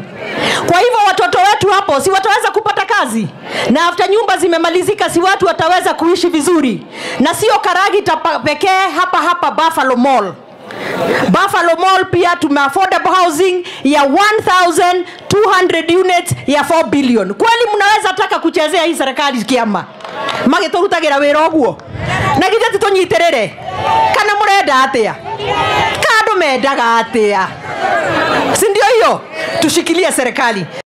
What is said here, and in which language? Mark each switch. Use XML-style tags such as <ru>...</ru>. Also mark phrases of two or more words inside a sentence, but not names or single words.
<sw>Kwa hivyo watoto wetu hapo si wataweza kupata kazi, na after nyumba zimemalizika si watu wataweza kuishi vizuri. Na sio Karagita pekee, hapa Buffalo Mall. Buffalo Mall pia tume</sw> <en>affordable housing</en> <sw>ya 1,200 units ya 4 billion. Kwani mnaweza taka kuchezea hii serikali kiama?</sw> <ki>Magĩtũrutagĩra wĩra ũguo na githĩ tũnyiterere kana mũrenda atia? Kando mendaga atia?</ki> <sw>Si ndio hiyo? Tushikilie serikali.</sw>